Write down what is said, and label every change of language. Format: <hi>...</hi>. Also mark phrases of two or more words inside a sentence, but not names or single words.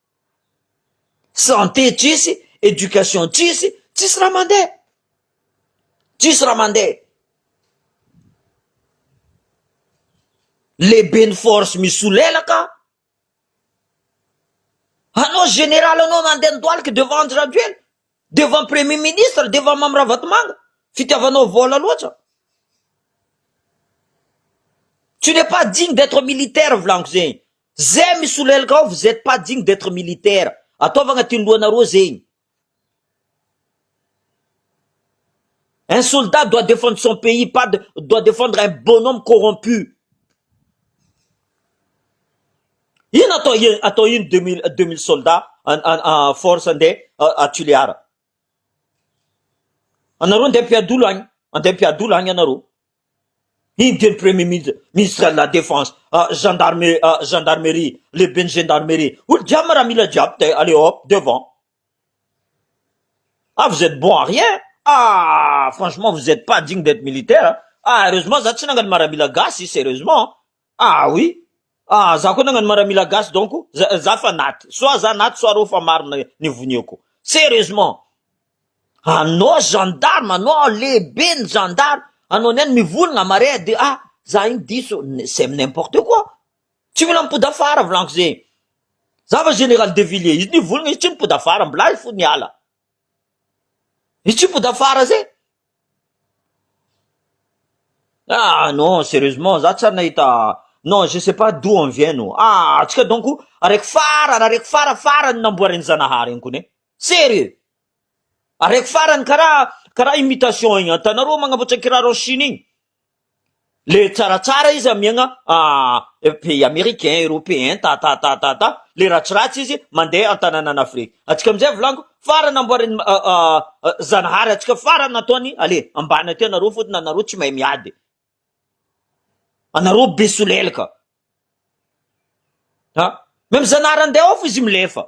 <mg>santé tsisy éducation tsisy raha mandeha le ben force misolelaka anao général anao mandeha ndoalaka devant Andry Rajoelina</mg> <fr>devant premier ministre</fr> <mg>devant Mamiravatomanga fitiavanao vola loatra</mg> <fr>tu n'es pas digne d'être militaire</fr> <mg>volaniko zegny zay misolelaka ao</mg> <fr>vous êtes pas digne d'être militaire</fr> <mg>ataovagna ty lohanareo zegny</mg> <fr>un soldat doit défendre son pays doit défendre un bonhomme corrompu</fr> <mg>ino atao ino</mg> <fr>2000 soldats en force</fr> <mg>andeha Atoliara anareo andeha mpiadolo agny anareo ino teny</mg> <fr>premier ministre de la défense gendarmerie le ben gendarmerie</fr> <mg>olo jiaby raha mila jiaby</mg> <fr>allez hop devant vous êtes bon à rien franchement vous êtes pas digne d'être militaire heureusement</fr> <mg>za tsy nangany maramila gasy</mg> <fr>sérieusement oui</fr> <mg>za koa nagnano maramila gasy donc za fa naty soit za naty soit reo fa marina nivoniako sérieusement anao gendarme anao lehibe ny gendarme anao niany mivolagna mare de za iny diso</mg> <fr>c'est n'importe quoi</fr> <mg>tsy mila mipody afara volaniko zegny za fa général de Villiers izy nivolagna izy tsy mipody afara mbola fo niala izy tsy mipody afara zay non sérieusement za tsy nahita</mg> <fr>non je sais pas d'où on vient nous</fr> <mg>atsika donc araiky farany namboariny Zanahary iny kone sérieux araiky farany karaha imitation igny atanareo magnamboatra kiraro</mg> <fr>en Chine</fr> <mg>igny le tsaratsara izy amiagna</mg> <fr>pays américain, européen,</fr> <mg>le ratsiratsy izy mandeha antanànan'Afrika. Atsika amizay volaniko, farany amboariny zanahary atsika farany nataony, ale, ambany aty anareo fotony anareo tsy mahay miady. Anareo be solelaka. Même zanahary andeha ao fo izy milefa.</mg>